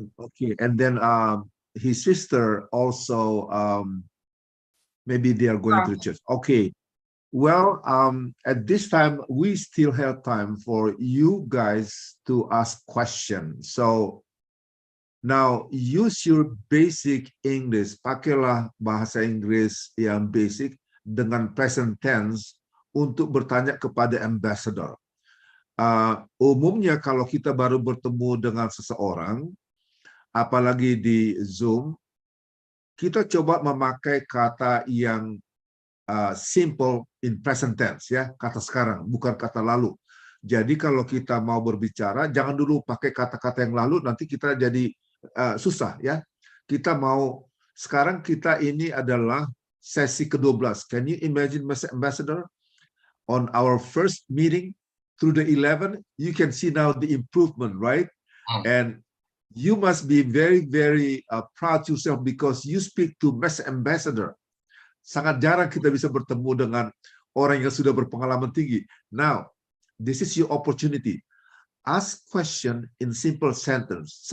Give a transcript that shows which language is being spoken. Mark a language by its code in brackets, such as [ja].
[en] Okay, and then his sister also. Maybe they are going to the church. Okay. Well, at this time, we still have time for you guys to ask questions. So now use your basic English. [id] Pakailah bahasa Inggris yang basic dengan present tense untuk bertanya kepada ambassador. Umumnya kalau kita baru bertemu dengan seseorang, apalagi di Zoom, kita coba memakai kata yang simple [en] in present tense, [id] ya, kata sekarang, bukan kata lalu. Jadi kalau kita mau berbicara, jangan dulu pakai kata-kata yang lalu, nanti kita jadi susah, ya. Kita mau, sekarang kita ini adalah sesi ke-12. [en] Can you imagine, Mr. Ambassador, on our first meeting through the 11, you can see now the improvement, right? And you must be very, very proud yourself because you speak to Mr. Ambassador. [id] Sangat jarang kita bisa bertemu dengan orang yang sudah berpengalaman tinggi. [en] Now, this is your opportunity. Ask question in simple sentence.